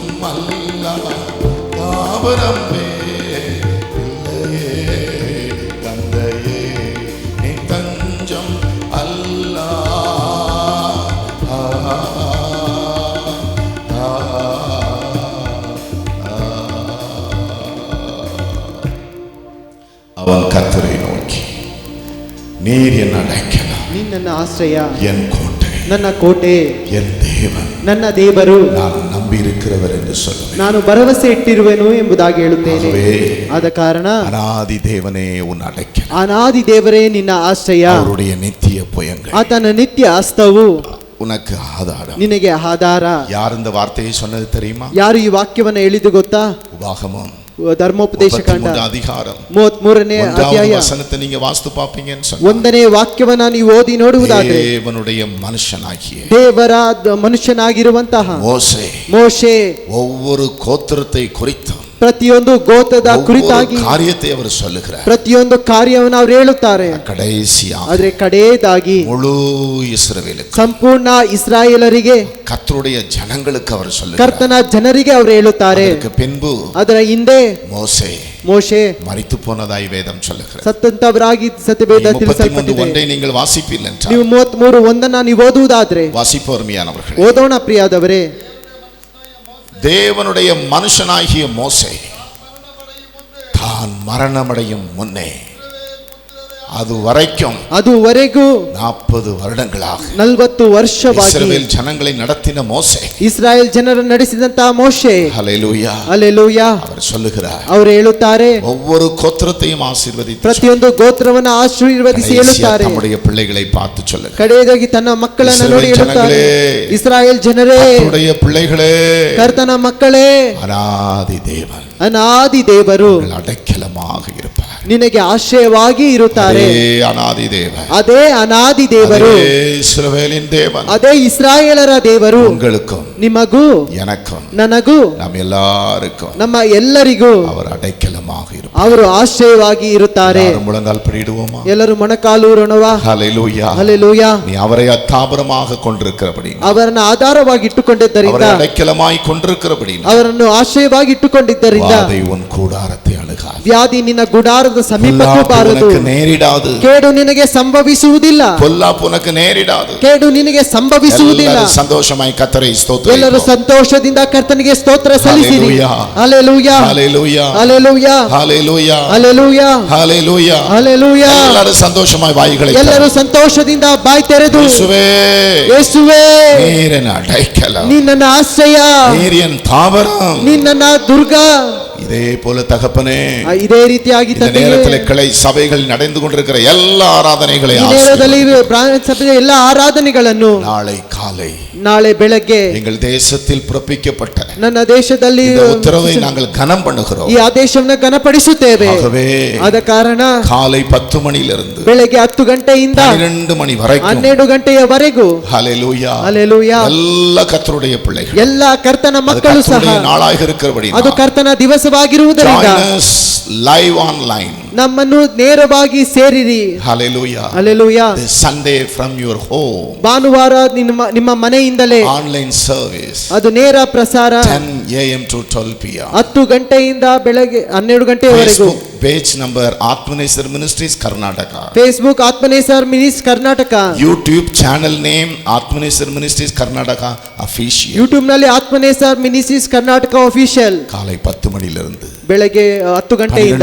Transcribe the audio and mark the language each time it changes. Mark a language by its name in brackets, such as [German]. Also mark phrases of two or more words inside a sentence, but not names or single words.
[Tamil] அல்லா தாவரமே இல்லையே தந்தையே நீ தஞ்சம் அல்லா அவன் கர்த்தரை நோக்கி நீர் என் அடைக்கலம் [Kannada] ನೀನ್ ನನ್ನ ಆಶ್ರಯ [Tamil] என் கோட்டை [Kannada] ನನ್ನ ಕೋಟೆ [Tamil] என் தேவன் [Kannada] ನನ್ನ ದೇವರು [Tamil] நான் நம்பி இருக்கிறவர் என்று சொல்லுவேன். [Kannada] ನಾನು ಭರವಸೆ ಇಟ್ಟಿರುವೆನು ಎಂಬುದಾಗಿ ಹೇಳುತ್ತೇನೆ. [Tamil] ஆகவே, [Kannada] ಆದ ಕಾರಣ [Tamil] அநாதி தேவனே உன் அடைக்கலம், [Kannada] ಅನಾದಿ ದೇವರೇ ನಿನ್ನ ಆಶ್ರಯ, [Tamil] அவருடைய நித்திய புயங்கள் [Kannada] ಆತನ ನಿತ್ಯ ಹಸ್ತವು [Tamil] உனக்கு ஆதாரம். [Kannada] ನಿನಗೆ ಆಧಾರ. [Tamil] யார் இந்த வார்த்தையை சொன்னது தெரியுமா? [Kannada] ಯಾರು ಈ ವಾಕ್ಯವನ್ನು ಹೇಳಿದ್ದು ಗೊತ್ತಾ? [Tamil] உபாகமம் [Kannada] ಧರ್ಮೋಪದೇಶ ಕಾಂಡ [Tamil] 33 அதிகாரம் [Kannada] 33ನೇ ಅಧ್ಯಾಯ [Tamil] வசனத்தை நீங்க வாஸ்து பாப்பீங்கன்னு சொன்னா, [Kannada] 1ನೇ ವಾಕ್ಯವನ್ನ ನೀವು ಓದಿ ನೋಡುವುದಾದರೆ [Tamil] தேவனுடைய மனுஷனாகிய [Kannada] ದೇವರ ಮನುಷ್ಯನಾಗಿರುವಂತಹ ಮೋಶೆ [Tamil] ஒவ்வொரு கோத்திரத்தை குறித்தும் [Kannada] ಪ್ರತಿಯೊಂದು ಗೋತ್ರದ ಕುರಿತಾಗಿ [Tamil] ಕಾರ್ಯத்தை அவர் சொல்லுகிறார். [Kannada] ಪ್ರತಿಯೊಂದು ಕಾರ್ಯವನ್ನು ಅವರು ಹೇಳುತ್ತಾರೆ. [Tamil] கடைசியாக [Kannada] ಆದರೆ ಕಡೆಯದಾಗಿ [Tamil] முழு இஸ்ரவேலுக்கு, [Kannada] ಸಂಪೂರ್ಣ ಇಸ್ರಾಯೇಲರಿಗೆ, [Tamil] கர்த்தருடைய ஜனங்களுக்கு அவர் சொல்லுகிறார். [Kannada] ಕರ್ತನ ಜನರಿಗೆ ಅವರು ಹೇಳುತ್ತಾರೆ. [Tamil] ಅದಕ್ಕೆ பின்பு [Kannada] ಅದರ ಹಿಂದೆ ಮೋಶೆ [Tamil] மரித்து போனதாய் வேதம் சொல்லுகிறது. [Kannada] ಸತ್ತಂತವರಾಗಿ ಸತ್ಯವೇದ ತಿಳಿಸಲ್ಪಟ್ಟಿದೆ. [Tamil] 33:1 நீங்கள் வாசிப்பீர்கள் என்றால், [Kannada] ನೀವು 33:1 ನೀವು ಓದುವುದಾದ್ರೆ [Tamil] வாசிப்போர்மையானவர்களே, [Kannada] ಓದೋಣ ಪ್ರಿಯಾದವರೇ. [Tamil] தேவனுடைய மனுஷனாகிய மோசே தான் மரணமடையும் முன்னே அதுவரைக்கும் 40 வருடங்களாக [Kannada] 40 ವರ್ಷವಾಗಿ [Tamil] இஸ்ரவேல் ஜனங்களை நடத்தின மோசே, [Kannada] ಇಸ್ರಾಯೇಲ್ ಜನರನ್ನು ನಡೆಸಿದಂತ ಮೋಶೆ, [Tamil] ஹல்லேலூயா [Kannada] ಹಲ್ಲೆಲೂಯಾ, [Tamil] அவர் சொல்லுகிறார், [Kannada] ಅವರು ಹೇಳುತ್ತಾರೆ, [Tamil] ஒவ்வொரு கோத்திரத்தையும் ஆசீர்வதித்து [Kannada] ಪ್ರತಿಯೊಂದು ಗೋತ್ರವನ್ನು ಆಶೀರ್ವದಿಸಿ ಹೇಳುತ್ತಾರೆ. [Tamil] நம்முடைய பிள்ளைகளை பார்த்து சொல்லுங்க, [Kannada] ಕಡೆಯದಾಗಿ ತನ್ನ ಮಕ್ಕಳನ್ನು ನೋಡಿ ಹೇಳುತ್ತಾರೆ, ಇಸ್ರಾಯೇಲ್ ಜನರೇ, [Tamil] ಕರ್ತனுடைய பிள்ளைகளே, [Kannada] ಕರ್ತನ ಮಕ್ಕಳೇ, [Tamil] அநாதி தேவன், [Kannada] ಅನಾದಿ ದೇವರು [Tamil] அடைக்கலமாக இருப்பார், [Kannada] ನಿನಗೆ ಆಶ್ರಯವಾಗಿ ಇರುತ್ತಾರೆ. ಅನಾದಿ ದೇವ, ಅದೇ ಅನಾದಿ ದೇವರು, ಇಸ್ರಾಯೇಲಿನ ದೇವன், ಅದೇ ಇಸ್ರಾಯೇಲರ ದೇವರು, [Tamil] உங்களுக்கும் [Kannada] ನಿಮಗೂ [Tamil] எனக்கும் [Kannada] ನನಗೂ [Tamil] ನಮ್ಮ எல்லாருக்கும் [Kannada] ನಮ್ಮ ಎಲ್ಲರಿಗೂ [Tamil] அவர் அடைக்கலமாக இருப்பார், [Kannada] ಅವರು ಆಶ್ರಯವಾಗಿ ಇರುತ್ತಾರೆ. [Tamil] முழங்கால் படிடுவோமா? [Kannada] ಎಲ್ಲರೂ ಮೊಣಕಾಲೂರೋಣವಾ? [Tamil] ஹல்லேலூயா, [Kannada] ಹಲ್ಲೆಲೂಯಾ. [Tamil] நீ அவரை அத்தாபரமாக கொண்டிருக்கிறபடி, [Kannada] ಅವರನ್ನು ಆಧಾರವಾಗಿ ಇಟ್ಟುಕೊಂಡಿದ್ದರಿಂದ, [Tamil] அவரை அடைக்கலமாய் கொண்டிருக்கிறபடி, [Kannada] ಅವರನ್ನು ಆಶ್ರಯವಾಗಿ ಇಟ್ಟುಕೊಂಡಿದ್ದರಿಂದ, [Tamil] வாதை உன் கூடாரத்தை அணுகாது, [Kannada] ವ್ಯಾಧಿ ನಿನ್ನ ಗುಡಾರದ ಸಮೀಪಕ್ಕೂ ಬಾರದು, [Tamil] நேரிடாது, [Kannada] ಕೇಡು ನಿನಗೆ ಸಂಭವಿಸುವುದಿಲ್ಲ, [Tamil] பொல்லாப்பு உனக்கு நேரிடாது, [Kannada] ಕೇಡು ನಿನಗೆ ಸಂಭವಿಸುವುದಿಲ್ಲ. [Tamil] சந்தோஷமாய் கர்த்தரை ஸ்தோத்திரிப்போம். [Kannada] ಎಲ್ಲರೂ ಸಂತೋಷದಿಂದ ಕರ್ತನಿಗೆ ಸ್ತೋತ್ರ ಸಲ್ಲಿಸಿರಿ. ಹಲ್ಲೆಲೂಯಾ, [Tamil] ஹல்லேலூயா, [Kannada] ಹಲ್ಲೆಲೂಯಾ, [Tamil] ஹல்லேலூயா, [Kannada] ಹಲ್ಲೆಲೂಯಾ, [Tamil] ஹல்லேலூயா, [Kannada] ಹಲ್ಲೆಲೂಯಾ. [Tamil] ಎಲ್ಲರೂ ಸಂತೋಷமாய் வாய்களை [Kannada] ಎಲ್ಲರೂ ಸಂತೋಷದಿಂದ ಬಾಯಿ ತೆರೆದು, [Tamil] ಯೇಸುவே, [Kannada] ಯೇಸುವೇ, [Tamil] நீர் என் அடைக்கலம், [Kannada] ನೀ ನನ್ನ ಆಶ್ರಯ, [Tamil] நீர் என் தாவரம், [Kannada] ನೀ ನನ್ನ ದುರ್ಗ. [Tamil] இதே போல தகப்பனே, [Kannada] ಇದೇ ರೀತಿಯಾಗಿ [Tamil] இந்த நேரத்தில் கிளை சபைகள் நடந்து கொண்டிருக்கிற எல்லா ஆராதனைகளை [Kannada] ಸಭೆಯ ಎಲ್ಲ ಆರಾಧನೆಗಳನ್ನು [Tamil] நாளை காலை, [Kannada] ನಾಳೆ ಬೆಳಗ್ಗೆ [Tamil] எங்கள் தேசத்தில் பிறப்பிக்கப்பட்ட [Kannada] ನನ್ನ ದೇಶದಲ್ಲಿ [Tamil] இந்த உத்தரவை நாங்கள் கனம் பண்ணுகிறோம். [Kannada] ಈ ಆದೇಶವನ್ನು ಘನಪಡಿಸುತ್ತೇವೆ. [Tamil] ஆகவே [Kannada] ಆದ ಕಾರಣ [Tamil] காலை 10 மணியிலிருந்து [Kannada] ಬೆಳಗ್ಗೆ 10 ಗಂಟೆಯಿಂದ [Tamil] 12 மணி வரைக்கும் [Kannada] 12 ಗಂಟೆಯವರೆಗೂ [Tamil] ஹல்லேலூயா, [Kannada] ಹಲ್ಲೆಲೂಯಾ, [Tamil] எல்லா கர்த்தருடைய பிள்ளைகள், [Kannada] ಎಲ್ಲ ಕರ್ತನ ಮಕ್ಕಳು ಸಹ [Tamil] நாளாக இருக்கிறபடி [Kannada] ಅದು ಕರ್ತನ ದಿವಸವಾಗಿರುವುದರಿಂದ [English] live online, [Kannada] ನಮ್ಮನ್ನು ನೇರವಾಗಿ ಸೇರಿರಿ. [English] hallelujah, [Kannada] ಹಲ್ಲೆಲೂಯಾ. [English] this Sunday from your home, [Kannada] ಭಾನುವಾರ ನಿಮ್ಮ ಮನೆಯಿಂದಲೇ [English] online service, [Kannada] ಅದು ನೇರ ಪ್ರಸಾರ [English] 10 AM to 12 PM, [Kannada] 10 ಗಂಟೆಯಿಂದ ಬೆಳಗ್ಗೆ 12 ಗಂಟೆಯವರೆಗೂ. [English] page number Atmaneswar Ministries Karnataka, [Kannada] Facebook Atmaneswar Ministries ಕರ್ನಾಟಕ, [English] YouTube channel name Atmaneswar Ministries Karnataka official, [Kannada] YouTube ನಲ್ಲಿ ಆತ್ಮನೇಶ್ವರ್ ಮಿನಿಸ್ಟ್ರೀಸ್ ಕರ್ನಾಟಕ ಅಫಿಷಿಯಲ್. [Tamil] காலை 10 மணியிலிருந்து [Kannada] ಬೆಳಗ್ಗೆ 10 ಗಂಟೆಯಿಂದ